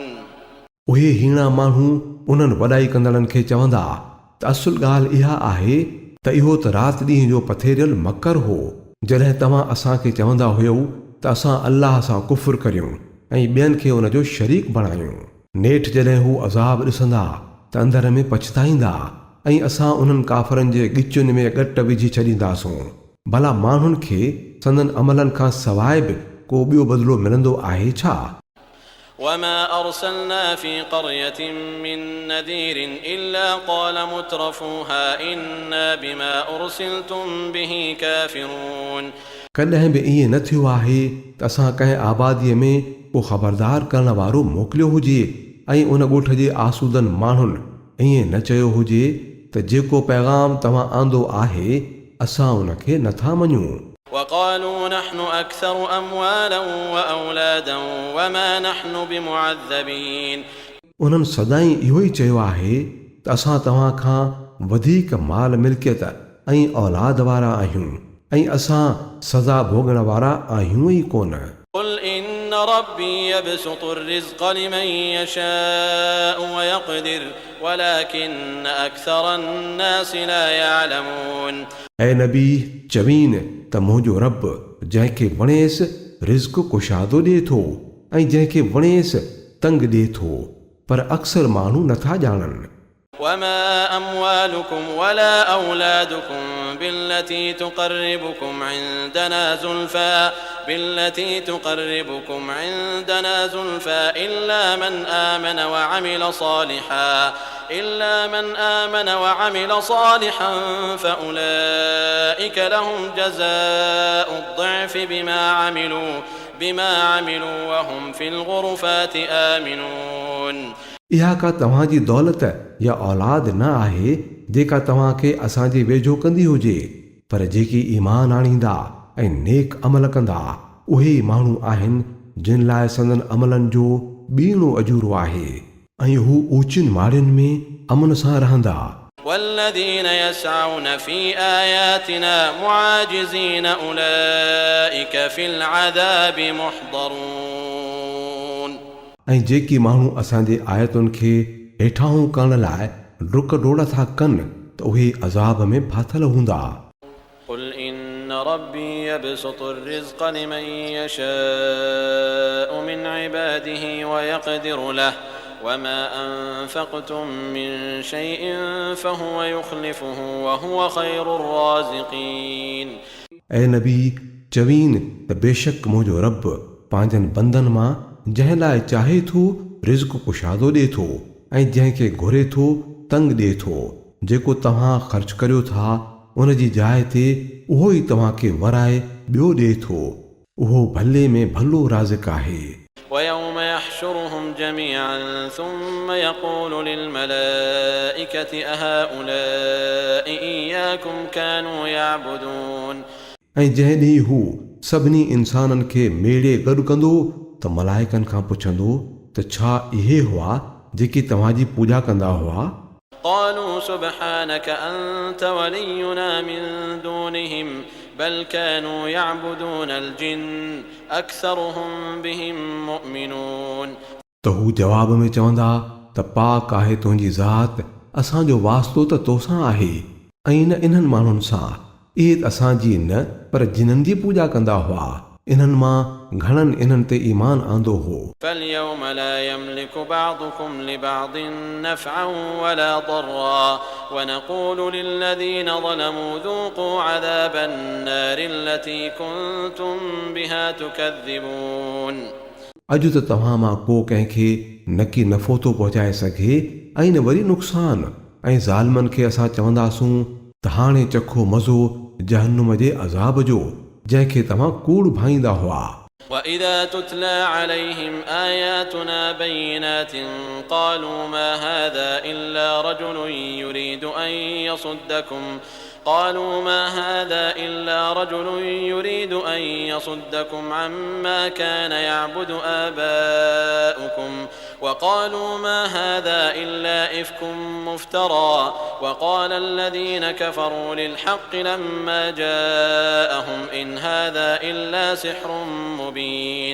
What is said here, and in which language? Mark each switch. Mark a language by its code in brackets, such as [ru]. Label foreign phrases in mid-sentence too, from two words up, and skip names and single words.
[sd] उहे हीणा माण्हू उन्हनि वॾाई कंदड़नि खे चवंदा त असुल ॻाल्हि इहा आहे त इहो त राति ॾींहं जो पथेरियल मकर हो। जॾहिं तव्हां असांखे चवंदा हुयो त असां अल्लाह सां कुफ़ुर करियूं ऐं ॿियनि खे उन जो शरीक बणायूं, नेठि जॾहिं हू अज़ाब ॾिसंदा त अंदर में पछताईंदा ऐं असां उन्हनि काफ़रनि जे ॻिचुनि में ॻट विझी छॾींदासूं। भला माण्हुनि खे संदन अमलनि खां सवाइ बि को ॿियो बदिलो मिलंदो आहे छा? [ar] وما أرسلنا في قرية من نذير إلا قال مترفوها إنا بما أرسلتم به كافرون [sd] कॾहिं बि ईअं न थियो आहे त असां कंहिं आबादीअ में को ख़बरदार करण वारो मोकिलियो हुजे ऐं उन ॻोठ जे आसूदनि माण्हुनि ईअं न चयो हुजे त जेको पैगाम तव्हां आंदो आहे असां उन खे नथा मञूं। [ar] وقالوا نحن أكثر أموالا وأولادا وما نحن بمعذبين [sd] उन्हनि सदाईं इहो ई चयो आहे त असां तव्हां खां वधीक माल मिल्कियत ऐं औलाद वारा आहियूं ऐं असां सज़ा भोगण वारा आहियूं ई कोन। [ar] قل إن ربي يبسط الرزق لمن يشاء ويقدر ولكن أكثر الناس لا يعلمون [sd] ऐं नबी चवीन त मुंहिंजो रब जंहिंखे वणेसि रिज़्क़ कुशादो ॾिए थो ऐं जंहिंखे वणेसि तंग ॾिए थो, पर अक्सर माण्हू नथा ॼाणनि। [ar] وما أموالكم ولا أولادكم بالتي تقربكم عندنا زلفى إلا من آمن وعمل صالحا فأولئك لهم جزاء الضعف بما عملوا وهم في الغرفات آمنون [sd] इहा का तव्हांजी दौलत या औलाद न आहे जेका तव्हांखे असांजे वेझो कंदी हुजे, पर जेकी ईमान आणींदा ऐं नेक अमल कंदा उहे माण्हू आहिनि जिन लाइ संदन अमलनि जो ॿीणो अजूरो आहे ऐं हू ऊचिन माड़ियुनि में अमन सां रहंदा। [ar] والذين يسعون في آياتنا معاجزين أولئك في العذاب محضرون [sd] ऐं जेकी माण्हू असांजे आयतुनि खे हेठाऊं करण लाइ डुक डोड़ था कनि त उहे अज़ाब में फाथल हूंदा। [ar] قل إن ربي يبسط الرزق لمن يشاء من عباده ويقدر له وما أنفقتم من شيء فهو يخلفه وهو خير الرازقين [sd] ऐं नबी चवीन त बेशक मुंहिंजो रब पंहिंजनि बंदनि मां जंहिं लाइ चाहे थो रिज़्क़ कुशादो ॾिए थो ऐं जंहिंखे घुरे थो तंग ॾिए थो। जेको तव्हां ख़र्च करियो था उन जी जाइ ते उहो ई तव्हांखे वराए ॿियो ॾिए थो। उहो भले में भलो राज़िक़ आहे। [ar] ويوم يحشرهم جميعا ثم يقول للملائكة أهؤلاء إياكم كانوا يعبدون [sd] ऐं जंहिं ॾींहुं हू सभिनी इंसाननि खे मेड़े गॾु कंदो त मलाइकनि खां पुछंदो त छा इहे हुआ जेकी तव्हांजी पूॼा कंदा हुआ? [ar] قالوا سبحانك أنت ولينا من دونهم بل كانوا يعبدون الجن أكثرهم بهم مؤمنون. [sd] त हू जवाब में चवंदा त पाक आहे तुंहिंजी ज़ात, असांजो वास्तो त तोसां आहे ऐं न इन्हनि माण्हुनि सां। इहे असांजी न पर जिन्हनि जी पूॼा कंदा हुआ। इन्हनि मां घणनि इन्हनि ते ईमान आंदो हो। [ar] فاليوم لا يملك بعضكم لبعض نفعا ولا ضرا ونقول للذين ظلموا ذوقوا عذاب النار التي كنتم بها تكذبون. [sd] अॼु त तव्हां मां को कंहिंखे न की नफ़ो थो पहुचाए सघे ऐं न वरी नुक़सान, ऐं ज़ालिमनि खे असां चवंदासूं त हाणे चखो मज़ो जहन्नुम जे अज़ाब जो जंहिंखे तव्हां कूड़ भाईंदा हुआ। [ar] وإذا تتلى عليهم آياتنا بينات قالوا ما هذا إلا رجل يريد أن يصدكم عما كان يعبد آباؤكم وقالوا ما هذا إلا إفك مفترى وقال الذين كفروا للحق لما جاءهم إن هذا إلا سحر مبين.